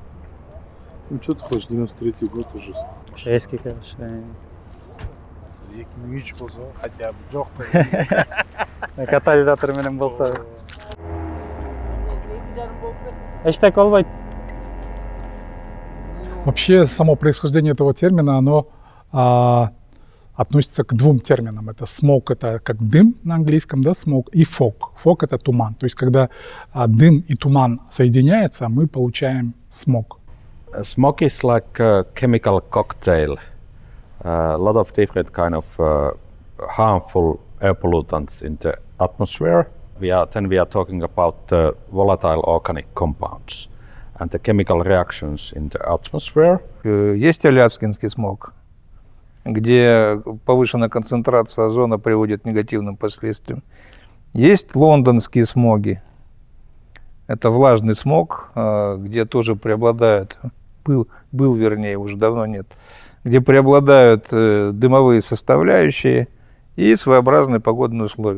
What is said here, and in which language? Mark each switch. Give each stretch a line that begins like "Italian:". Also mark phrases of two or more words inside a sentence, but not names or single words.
Russian: Ну что ты хочешь, 93-й год уже. Эски, конечно.
Kyrgyz: 2003 болсо,
Russian: хотя бы
Kyrgyz: жок. Катализатор менен болсо. Эчтеке болбойт.
Russian: Вообще, само происхождение этого термина, оно относится к двум терминам. Это smoke, это как дым на английском, да, smoke, и fog. Fog — это туман. То есть, когда дым и туман соединяются, мы получаем smog.
English: Smog is like a chemical cocktail. A lot of different kind of harmful air pollutants in the atmosphere. we are talking about volatile organic compounds and the chemical reactions in the atmosphere.
Russian: Есть аляскинский смог, где повышенная концентрация озона приводит к негативным последствиям. Есть лондонские смоги. Это влажный смог, где тоже преобладают, был вернее, уже давно нет, где преобладают дымовые составляющие и своеобразные погодные условия.